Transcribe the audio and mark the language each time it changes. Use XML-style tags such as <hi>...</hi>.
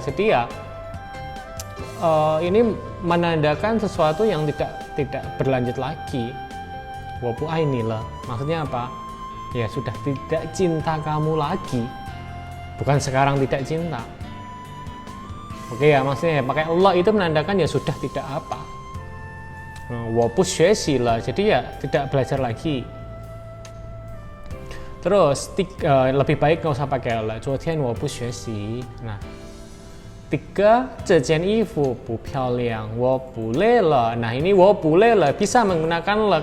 <id>Jadi ya ini menandakan sesuatu yang tidak berlanjut lagi.</id> <zh>我不爱你了,</zh> <id>maksudnya apa? Ya sudah tidak cinta kamu lagi, bukan sekarang tidak cinta. Oke ya, maksudnya ya, pakai Allah itu menandakan ya sudah tidak apa.</id> <zh>我不学习了,</zh> <id>jadi ya tidak belajar lagi. Terus lebih baik nggak usah pakai Allah.</id> <zh>昨天我不学习. Nah, 3, 这件衣服不漂亮，我不累了.</zh> <id>Nah, ini</id> <zh>我不累了</zh> <id>bisa menggunakan le.</id>